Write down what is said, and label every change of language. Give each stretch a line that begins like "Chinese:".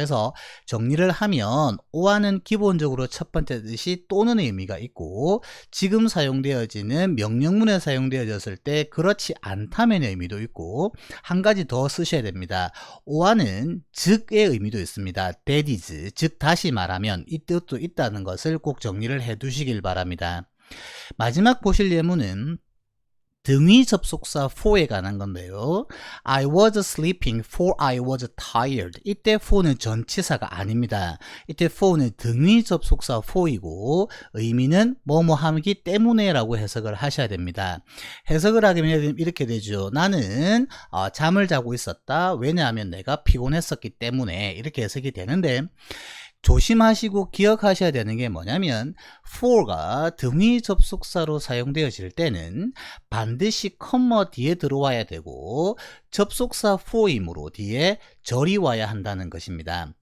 Korean: 그래서 정리를 하면 or는 기본적으로 첫 번째 뜻이 또는의 의미가 있고 지금 사용되어지는 명령문에 사용되어졌을 때 그렇지 않다면의 의미도 있고 한 가지 더 쓰셔야 됩니다. or는 즉의 의미도 있습니다. that is, 즉 다시 말하면 이 뜻도 있다는 것을 꼭 정리를 해 두시길 바랍니다. 마지막 보실 예문은 등위 접속사 for에 관한 건데요.
English: I was sleeping for I was tired.
Korean: 이때 for는 전치사가 아닙니다. 이때 for는 등위 접속사 for이고 의미는 뭐뭐 하기 때문에 라고 해석을 하셔야 됩니다. 해석을 하면 이렇게 되죠. 나는 잠을 자고 있었다. 왜냐하면 내가 피곤했었기 때문에 이렇게 해석이 되는데 조심하시고 기억하셔야 되는 게 뭐냐면 for가 등위 접속사로 사용되어질 때는 반드시 컴마 뒤에 들어와야 되고 접속사 for이므로 뒤에 절이 와야 한다는 것입니다.